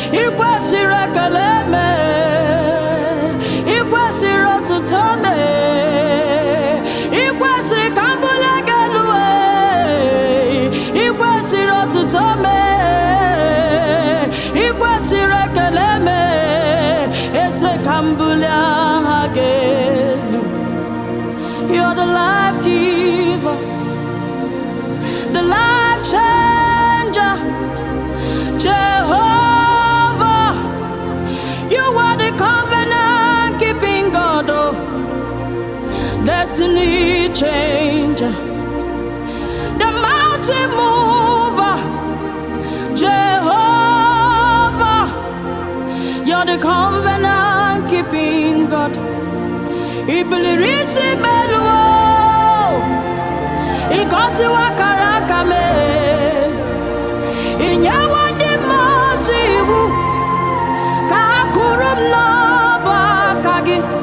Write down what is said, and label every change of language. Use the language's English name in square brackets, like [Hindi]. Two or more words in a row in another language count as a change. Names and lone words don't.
[Igbo] Ị kwesịrị ekele mee, ị kwesịrị otuto mee, ị kwesịrị ka m bulie gị elu, ee. Ị kwesịrị otuto mee, ị kwesịrị ekele mee, eze ka m bulie aha gị elu. [English] You're the life giver, the life changer, Jehovah. You are the covenant keeping God, oh, destiny changer, the mountain mover, Jehovah. You're the covenant keeping God. Ibilirisi belu, ikosi wakara kame. [Igbo] Inyewo ndị mmụọ ozi iwu ka ha kụrụ m n'ọbụ aka gị.